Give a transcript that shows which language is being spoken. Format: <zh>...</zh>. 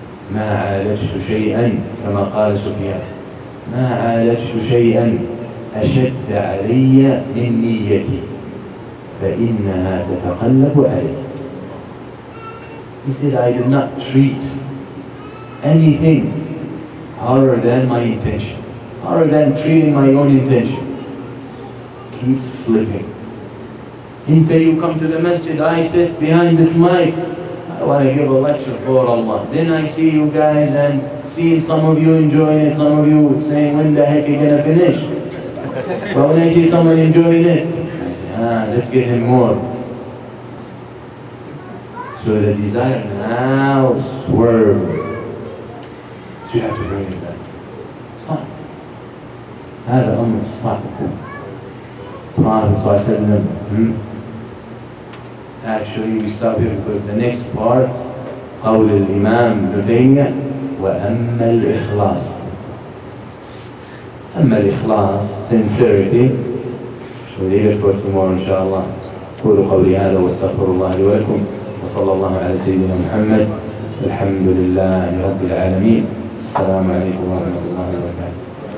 <ar>ما عالجت شيئا كما قال سفيان ما عالجت شيئا أشد علي من نيتي فإنها تتقلب علي.</ar> <en>He said, I did not treat anything harder than my intention, harder than treating my own intention. Keeps flipping. Until you come to the masjid, I sit behind this mic. I want to give a lecture for Allah. Then I see you guys and see some of you enjoying it, some of you saying, when the heck are you going to finish? But when I see someone enjoying it, let's get him more. So the desire now swerve. So you have to bring it back.</en> <ar>صعب. هذا أمر صعب. Prophet ﷺ.</ar> <en>Actually, we stop here because the next part,</en> <ar>قول الإمام ابن تيمية وأما الإخلاص. أما الإخلاص,</ar> <en>sincerity, we'll leave it for tomorrow إن شاء الله.</en> <ar>قولوا قولي هذا واستغفر الله لي ولكم وصلى الله على سيدنا محمد. الحمد لله رب العالمين. السلام عليكم ورحمة الله وبركاته.</ar>